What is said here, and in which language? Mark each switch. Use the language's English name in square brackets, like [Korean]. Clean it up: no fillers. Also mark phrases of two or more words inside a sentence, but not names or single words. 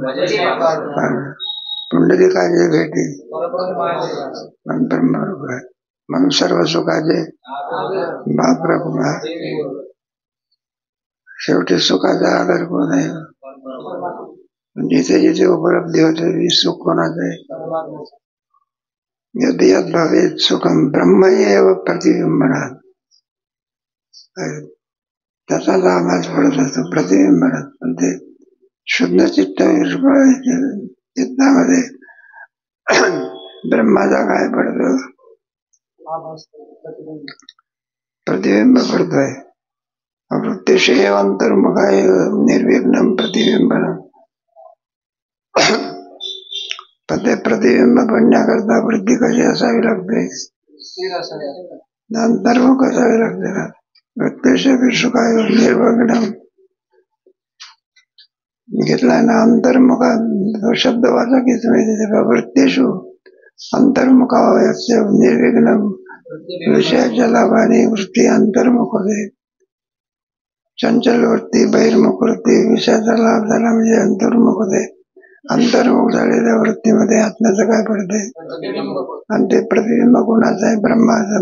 [Marathi] पुंडलिकाचे भेटी ब्रह्मरूप आहे. म्हणून सर्व सुखाचे महाप्रभू. शेवटी सुखाचा आधार कोण आहे, जिथे जिथे उपलब्धी होते सुख कोणाचं आहे. [Sanskrit] यद यद भवेत सुखम ब्रह्म एव प्रतिबिंबनात. [Marathi] त्याचाच आवाज पडत असतो प्रतिबिंबनात. पण ते शुद्ध चित्तामध्ये ब्रह्माचा काय पडतो, प्रतिबिंब पडतोय. [Sanskrit] वृत्तिशेव अंतर्मुखाय निर्विघ्नं प्रतिबिंबनम्. [Marathi] पण ते प्रतिबिंब बनण्याकरता वृत्ती कशी असावी लागते, अंतर्मुख असावी लागते ना. [Sanskrit] वृत्तेषु सुखाय निर्विघ्नं [Marathi] घेतला ना. अंतर्मुखा शब्द वाचा की तुम्ही. [Sanskrit] वृत्तेषु अंतर्मुखावस्य निर्विघ्नं [Marathi] विषयाच्या लाभाने वृत्ती अंतर्मुख होते. चंचल वृत्ती बहिर्मुख वृत्ती विषयाचा लाभ झाला म्हणजे अंतर्मुख होते. अंतर्मुख झालेल्या वृत्तीमध्ये आत्म्याचं काय पडते, आणि ते प्रतिबिंब कोणाचं आहे, ब्रह्माचं.